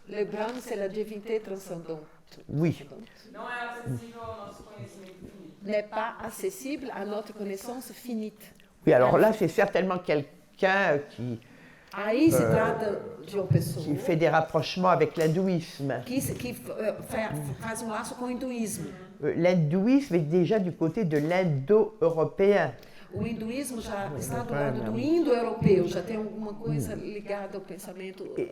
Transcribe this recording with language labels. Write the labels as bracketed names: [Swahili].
[French] Le Brahma, c'est la divinité transcendante. Oui. [Portuguese] Não é acessível ao nosso conhecimento finito. [French] N'est pas accessible à notre connaissance finite. Oui, alors là, c'est certainement quelqu'un qui [Portuguese] Aí se trata de uma pessoa [French] fait des rapprochements avec l'hindouisme. [Portuguese] que faz um laço com o hinduísmo. [French] L'hindouisme est déjà du côté de l'indo-européen. [Portuguese] O hinduísmo já está do lado do indo-europeu, já tem alguma coisa ligada ao pensamento,